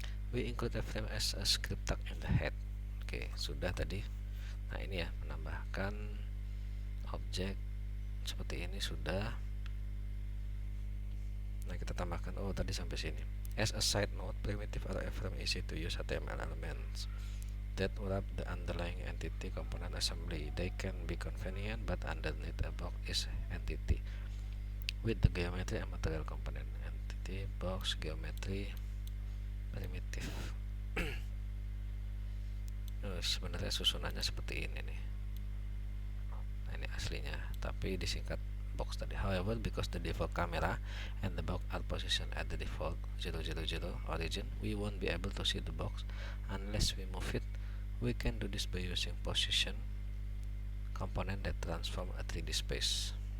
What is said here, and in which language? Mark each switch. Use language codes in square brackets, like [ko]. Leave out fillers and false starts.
[en] We include a frame as a script tag in the head. [id] Oke, sudah tadi. Nah, ini ya, menambahkan objek seperti ini sudah. Nah, kita tambahkan, tadi sampai sini. [en] As a side note, primitive are frame easy to use HTML elements that wrap the underlying entity component assembly. They can be convenient, but underneath a box is entity with the geometry and material component. Entity, box, geometry, primitive. [id] Sebenarnya susunannya seperti ini nih. Nah, ini aslinya, tapi disingkat box tadi. [en] However, because the default camera and the box are positioned at the default 000 origin, we won't be able to see the box unless we move it. We can do this by using position component that transform a 3D space.